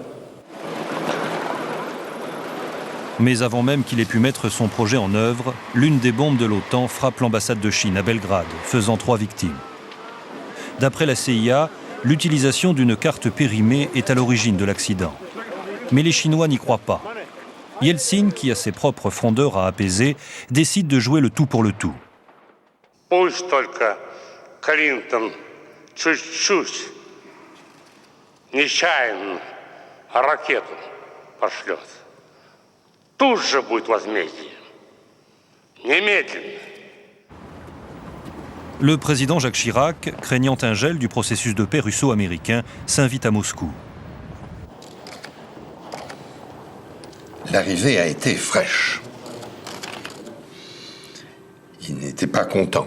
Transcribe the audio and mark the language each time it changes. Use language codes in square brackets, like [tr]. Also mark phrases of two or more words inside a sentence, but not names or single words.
[fr] Mais avant même qu'il ait pu mettre son projet en œuvre, l'une des bombes de l'OTAN frappe l'ambassade de Chine à Belgrade, faisant 3 victimes. D'après la CIA, l'utilisation d'une carte périmée est à l'origine de l'accident. Mais les Chinois n'y croient pas. Yeltsin, qui a ses propres frondeurs à apaiser, décide de jouer le tout pour le tout. [ru] Пусть только Клинтон чуть-чуть нечаянно ракету пошлет. Тут же будет возмездие. Немедленно. [fr] Le président Jacques Chirac, craignant un gel du processus de paix russo-américain, s'invite à Moscou. L'arrivée a été fraîche. Il n'était pas content.